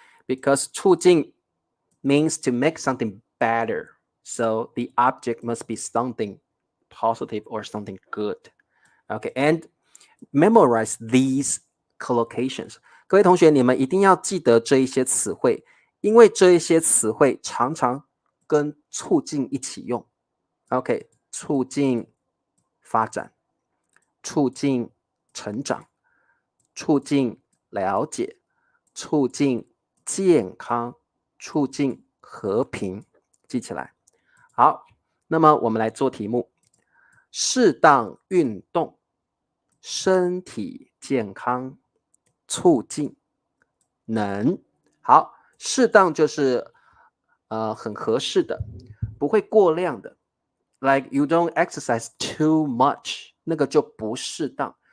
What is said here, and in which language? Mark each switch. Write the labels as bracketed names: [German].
[English] Because 促进 means to make something better. So the object must be something positive or something good. Okay, and memorize these collocations. [Chinese] 各位同学，你们一定要记得这一些词汇，因为这一些词汇常常跟促进一起用。 OK， 促进发展，促进成长，促进了解，促进健康，促进和平，记起来。好，那么我们来做题目。适当运动，身体健康，促进能。好，适当就是很合适的，不会过量的。 [English] Like you don't exercise too much， 那个就不适当。